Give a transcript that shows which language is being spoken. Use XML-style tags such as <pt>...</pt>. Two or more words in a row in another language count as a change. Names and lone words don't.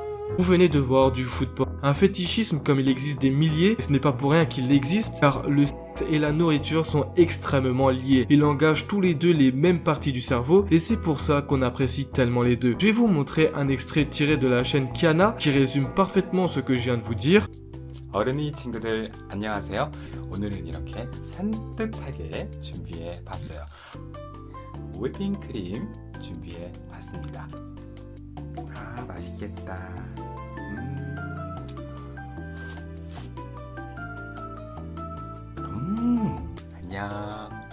<fr>Vous venez de voir du</fr> <en>food porn,</en> <fr>un fétichisme comme il existe des milliers, et ce n'est pas pour rien qu'il existe, car le sexe et la nourriture sont extrêmement liés. Ils engagent tous les deux les mêmes parties du cerveau, et c'est pour ça qu'on apprécie tellement les deux. Je vais vous montrer un extrait tiré de la chaîne Kiana, qui résume parfaitement ce que je viens de vous dire.</fr> <ko>어른이 친구들 안녕하세요. 오늘은 이렇게 산뜻하게 준비해 봤어요. 모딩 크림 준비해 봤습니다. 아, 맛있겠다. 안녕.</ko>